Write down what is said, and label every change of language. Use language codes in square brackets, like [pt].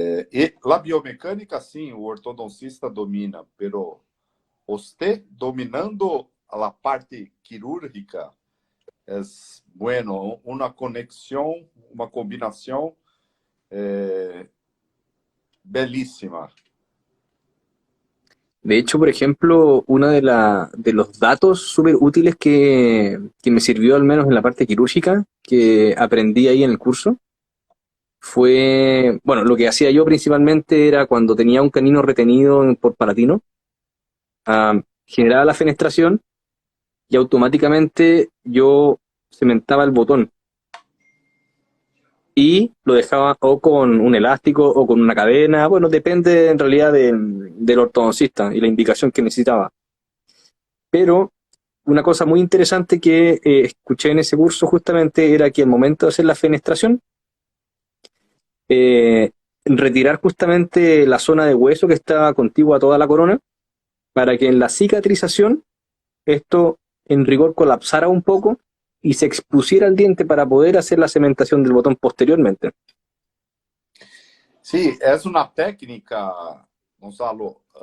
[pt] E a biomecânica, sim, o ortodoncista domina, pero você dominando a parte quirúrgica é bueno, uma conexão, uma combinação belíssima. [es] De hecho, por ejemplo, uno de los datos súper útiles que me sirvió al menos en la parte quirúrgica que aprendí ahí en el curso fue, bueno, lo que hacía yo principalmente era cuando tenía un canino retenido por palatino, generaba la fenestración y automáticamente yo cementaba el botón y lo dejaba o con un elástico o con una cadena, bueno, depende en realidad del ortodoncista y la indicación que necesitaba. Pero una cosa muy interesante que escuché en ese curso justamente era que al momento de hacer la fenestración, eh, retirar justamente la zona de hueso que está contigua a toda la corona para que en la cicatrización esto en rigor colapsara un poco y se expusiera el diente para poder hacer la cementación del botón posteriormente. [pt] Sim, é uma técnica, Gonzalo,